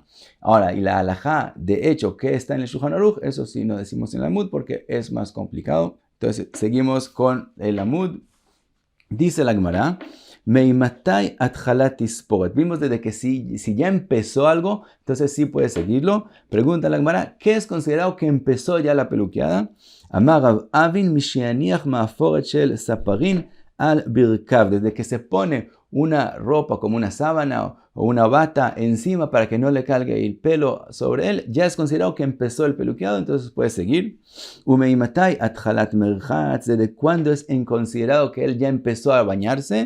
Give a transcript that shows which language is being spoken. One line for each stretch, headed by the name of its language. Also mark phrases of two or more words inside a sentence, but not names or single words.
Spanish: Ahora, y la halajá, de hecho, que está en el Shulchan Aruch, eso sí no decimos en el Amud porque es más complicado. Entonces, seguimos con el Amud. Dice la Gemara,
Hebrew: מאימתי התחלת תספורת.
Spanish: Vimos desde que si ya empezó algo, entonces sí puede seguirlo. Pregunta la Gemara, ¿qué es considerado que empezó ya la peluqueada?
Hebrew: אמר רב אבין משיניח מעפורת של ספרין על ברכיו.
Spanish: Desde que se pone una ropa como una sábana o una bata encima para que no le caiga el pelo sobre él, ya es considerado que empezó el peluqueado, entonces puede seguir.
Hebrew: ומאימתי התחלת מרחץ.
Spanish: ¿Desde cuándo es considerado que él ya empezó a bañarse?